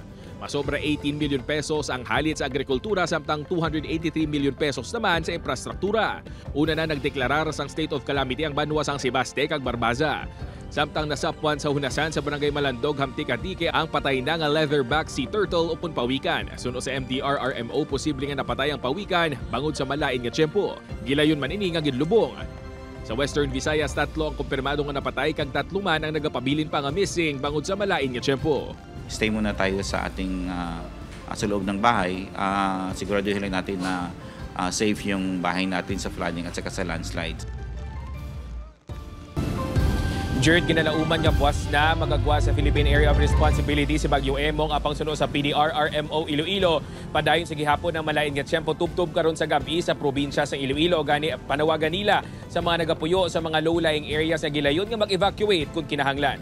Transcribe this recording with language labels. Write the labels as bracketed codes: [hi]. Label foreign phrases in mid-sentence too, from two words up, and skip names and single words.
[hil] Masobra 18 milyon pesos ang halit sa agrikultura samtang 283 milyon pesos naman sa infrastruktura. Una na nagdeklarar sang [en] state of calamity [hil] ang banwa sang Sebaste kag Barbaza. Samtang nasapwan sa hunasan sa barangay Malandog, Hamtik-Antique ang patay na nga [en] leatherback sea turtle [hil] upon pawikan. Suno sa MDR-RMO, posible nga napatay ang pawikan bangod sa malain nga tiyempo. Gilayon man ini nga ginlubong. Sa Western Visayas, 3 ang kumpirmado nga napatay kag 3 man ang nagapabilin pa nga missing bangod sa malain nga tiyempo. [tl] Stay muna tayo sa ating sa loob ng bahay. Siguraduhin lang natin na safe yung bahay natin sa flooding at saka sa landslides. [hil] Jared, ginalauman nga buwas na magagwa sa Philippine Area of Responsibility si Bagyo Emong apang suno sa PDR-RMO Iloilo. Padayon sa gihapon ng malain nga tiyempo tubtob karon sa gabi sa probinsya sa Iloilo. Gani panawagan nila sa mga nagapuyo sa mga [en] low-lying areas [hil] na gilayon nga mag-evacuate kung kinahanglan.